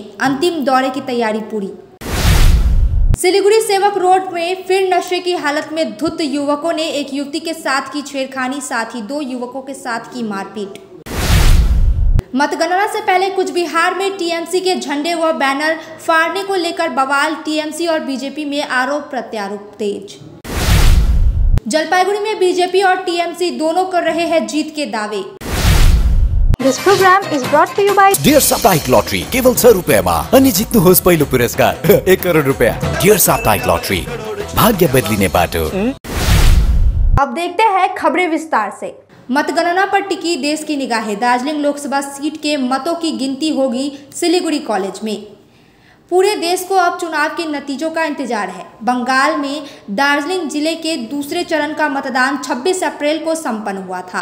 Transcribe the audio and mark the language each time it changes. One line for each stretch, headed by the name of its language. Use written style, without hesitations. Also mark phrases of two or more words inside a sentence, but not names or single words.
Hindi: अंतिम दौरे की तैयारी पूरी। सिलीगुड़ी सेवक रोड में फिर नशे की हालत में धुत युवकों ने एक युवती के साथ की छेड़खानी, साथ ही 2 युवकों के साथ की मारपीट। मतगणना से पहले कुछ बिहार में टीएमसी के झंडे व बैनर फाड़ने को लेकर बवाल। टीएमसी और बीजेपी में आरोप प्रत्यारोप तेज। जलपाईगुड़ी में बीजेपी और टीएमसी दोनों कर रहे हैं जीत के दावे।
English: This program is brought to you by
Nepali: डियर साप्ताहिक लॉटरी केवल 100 रुपैयाँमा अनि जित्नुहोस् पहिलो पुरस्कार 1 करोड रुपैयाँ। डियर साप्ताहिक लॉटरी, भाग्य बदलिने बाटो।
Hindi: अब देखते हैं खबरें विस्तार से। मतगणना पर टिकी देश की निगाहें। दार्जिलिंग लोकसभा सीट के मतों की गिनती होगी सिलीगुड़ी कॉलेज में। पूरे देश को अब चुनाव के नतीजों का इंतजार है। बंगाल में दार्जिलिंग जिले के दूसरे चरण का मतदान 26 अप्रैल को संपन्न हुआ था।